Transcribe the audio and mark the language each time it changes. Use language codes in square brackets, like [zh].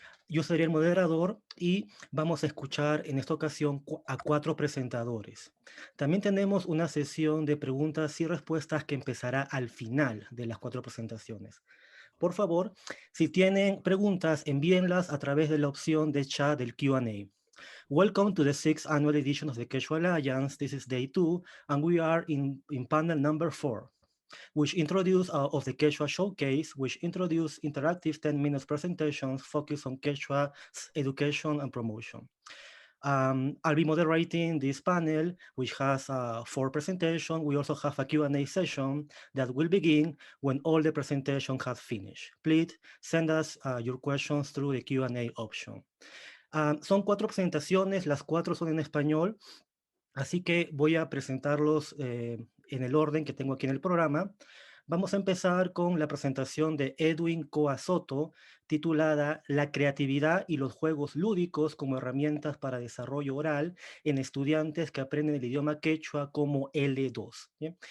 [es] Yo seré el moderador y vamos a escuchar en esta ocasión a 4 presentadores. También tenemos una sesión de preguntas y respuestas que empezará al final de las 4 presentaciones. Por favor, si tienen preguntas, envíenlas a través de la opción de chat del Q&A. [en] Welcome to the 6th annual edition of the Quechua Alliance. This is day 2, and we are in panel number 4, which introduce of the Quechua Showcase, which introduce interactive 10 minutes presentations focused on Quechua education and promotion. I'll be moderating this panel, which has 4 presentations. We also have a Q&A session that will begin when all the presentation has finished. Please send us your questions through the Q&A option. [es] Son 4 presentaciones, las 4 son en español, así que voy a presentarlos en el orden que tengo aquí en el programa. Vamos a empezar con la presentación de Edwin Coa Soto, titulada La creatividad y los juegos lúdicos como herramientas para desarrollo oral en estudiantes que aprenden el idioma quechua como L2. ¿Bien?